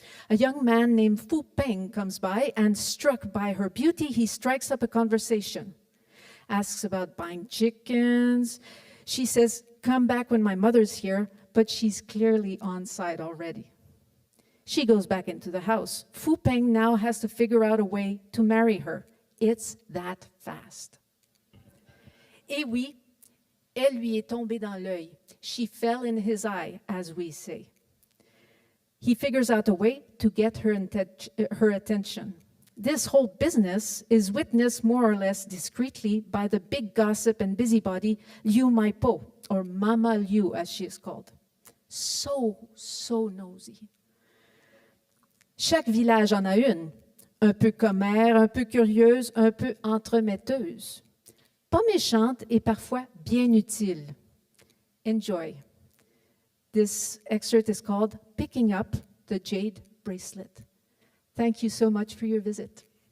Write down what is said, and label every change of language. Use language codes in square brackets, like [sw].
[en] A young man named Fu Peng comes by, and struck by her beauty, he strikes up a conversation. Asks about buying chickens. She says, "Come back when my mother's here," but she's clearly on side already. She goes back into the house. Fu Peng now has to figure out a way to marry her. It's that fast. [fr] Et oui, elle lui est tombée dans l'œil. [en] She fell in his eye, as we say. He figures out a way to get her attention. This whole business is witnessed more or less discreetly by the big gossip and busybody Liu Maipo, or Mama Liu as she is called. So nosy. [fr] Chaque village en a une, un peu commère, un peu curieuse, un peu entremetteuse. Pas méchante et parfois bien utile. [en] Enjoy. This excerpt is called Picking Up the Jade Bracelet. Thank you so much for your visit.